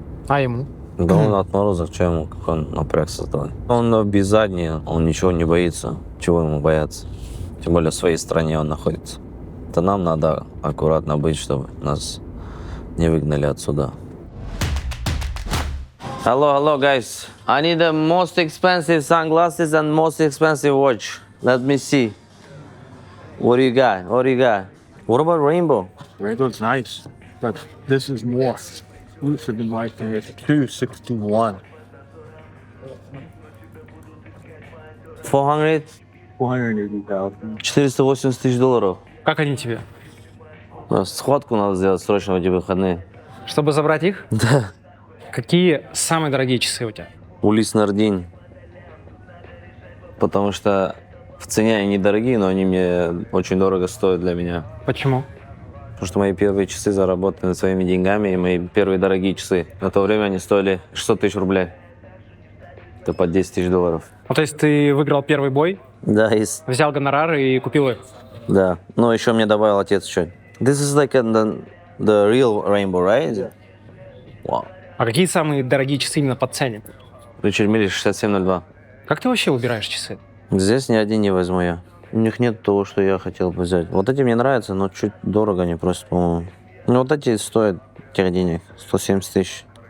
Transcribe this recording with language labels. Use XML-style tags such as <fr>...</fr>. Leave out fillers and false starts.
<ru>А ему? Да он от мороза, что ему, как он напряг создавал. Он без задней, он ничего не боится. Чего ему бояться? Тем более в своей стране он находится. Это нам надо аккуратно быть, чтобы нас не выгнали отсюда.</ru> <en>Hello, guys. I need the most expensive sunglasses and most expensive watch. Let me see. What do you got? What about rainbow? Rainbow's nice, but this is more exclusive in my opinion. It's 261. 400? 480,000.</en> <ru>480 тысяч долларов. Как они тебе? Схватку надо сделать срочно в эти выходные. Чтобы забрать их? Да. Какие самые дорогие часы у тебя? Улис Нардин. Потому что в цене они недорогие, но они мне очень дорого стоят для меня. Почему? Потому что мои первые часы заработаны своими деньгами, и мои первые дорогие часы. На то время они стоили 600 тысяч рублей. Это по 10 тысяч долларов. Ну, то есть ты выиграл первый бой, Да, взял гонорар и купил их? да. Но еще мне добавил отец что.</ru> <en>This is like the real rainbow, right? Wow.</en> <ru>А какие самые дорогие часы именно по цене? Ричард Миллер 6702. Как ты вообще выбираешь часы? Здесь ни один не возьму я. У них нет того, что я хотел бы взять. Вот эти мне нравятся, но чуть дорого они просят, по-моему. Ну, вот эти стоят тех денег. 170 тысяч.</ru>